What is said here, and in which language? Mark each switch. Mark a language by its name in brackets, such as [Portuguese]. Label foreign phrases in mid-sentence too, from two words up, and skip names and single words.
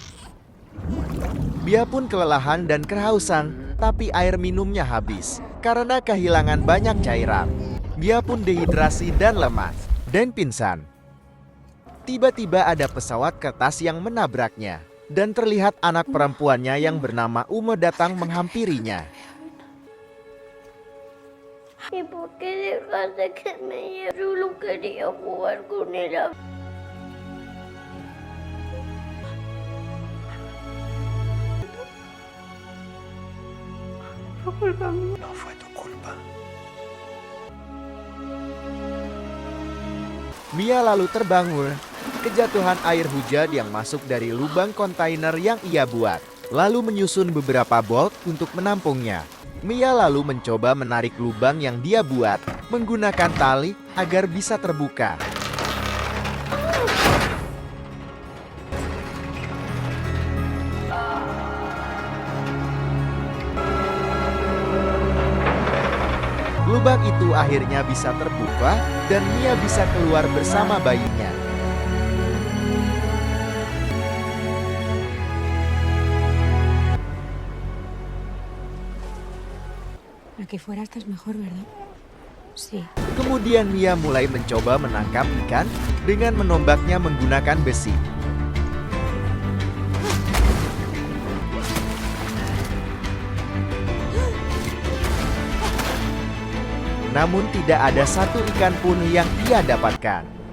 [Indonesian] Mia pun kelelahan dan kehausan, tapi air minumnya habis. Karena kehilangan banyak cairan, Mia pun dehidrasi dan lemas, dan pingsan. Tiba-tiba ada pesawat kertas yang menabraknya, dan terlihat anak perempuannya yang bernama Ume datang menghampirinya. [Spanish] ¿Y por qué dejaste que me lleve? Yo no quería jugar con ella. No fue tu culpa. [Indonesian] Mia lalu terbangun. Kejatuhan air hujan yang masuk dari lubang kontainer yang ia buat, lalu menyusun beberapa bolt untuk menampungnya. Mia lalu mencoba menarik lubang yang dia buat menggunakan tali agar bisa terbuka. Lubang itu akhirnya bisa terbuka dan Mia bisa keluar bersama bayinya. [Spanish] Aquí fuera estás mejor, ¿verdad? Sí. [Indonesian] Kemudian Mia mulai mencoba menangkap ikan dengan menombaknya menggunakan besi. Namun tidak ada satu ikan pun yang ia dapatkan.